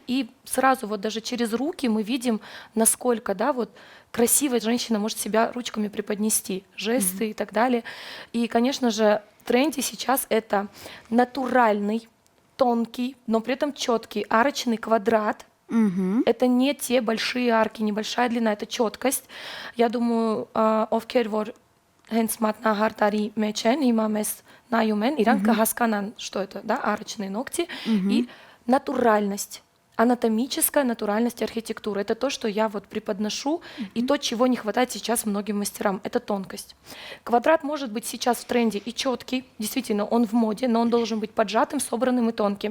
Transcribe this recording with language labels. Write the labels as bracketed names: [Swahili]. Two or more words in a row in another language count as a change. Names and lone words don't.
[Russian] И сразу вот даже через руки мы видим, насколько, да, вот красивая женщина может себя ручками преподнести, жесты и так далее. И, конечно же, в тренде сейчас это натуральный, тонкий, но при этом четкий арочный квадрат. Это не те большие арки, небольшая длина, это четкость. Я думаю, [Armenian] ովքեր որ հենց մատնահարտարի մեջ են, հիմա մեզ նայում են, իրանք կհասկանան, [Russian] что это, да, арочные ногти и натуральность. Анатомическая натуральность архитектуры. Это то, что я вот преподношу, и то, чего не хватает сейчас многим мастерам. Это тонкость. Квадрат может быть сейчас в тренде и четкий, действительно, он в моде, но он должен быть поджатым, собранным и тонким.